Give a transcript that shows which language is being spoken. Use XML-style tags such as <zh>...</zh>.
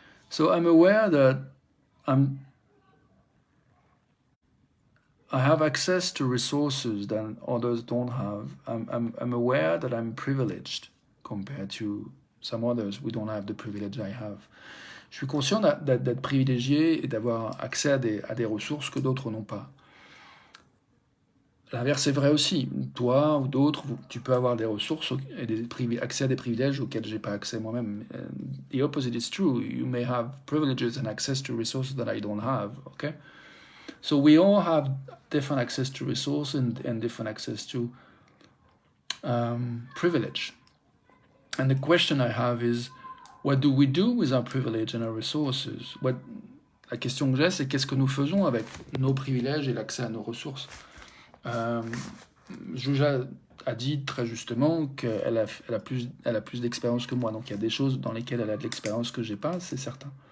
<en>So I'm aware that I have access to resources that others don't have. I'm aware that I'm privileged compared to some others who don't have the privilege I have.</en> <fr>Je suis conscient d'être privilégié et d'avoir accès à des ressources que d'autres n'ont pas. L'inverse est vrai aussi. Toi ou d'autres, tu peux avoir des ressources et accès à des privilèges auxquels je n'ai pas accès moi-même.</fr> <en>The opposite is true. You may have privileges and access to resources that I don't have. Okay? So we all have different access to resources and different access to privilege. And the question I have is, what do we do with our privilege and our resources?</en> <fr>La question que j'ai, c'est qu'est-ce que nous faisons avec nos privilèges et l'accès à nos ressources? Juja a dit très justement qu'elle a plus d'expérience que moi, donc il y a des choses dans lesquelles elle a de l'expérience que j'ai pas, c'est certain.</fr>